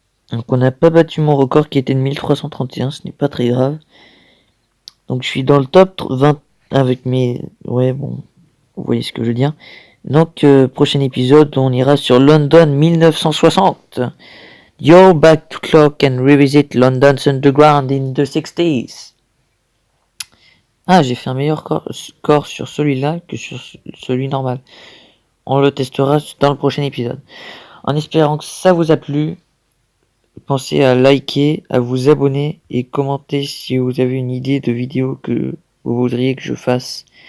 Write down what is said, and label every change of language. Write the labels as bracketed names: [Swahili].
[French] Donc on n'a pas battu mon record qui était de 1331, ce n'est pas très grave. Donc je suis dans le top 20 avec mes... Ouais, bon, vous voyez ce que je veux dire. Donc prochain épisode, on ira sur London 1960. [English] Yo back to clock and revisit London's underground in the 60s. [French] Ah, j'ai fait un meilleur score sur celui-là que sur celui normal. On le testera dans le prochain épisode. En espérant que ça vous a plu, pensez à liker, à vous abonner et commenter si vous avez une idée de vidéo que vous voudriez que je fasse.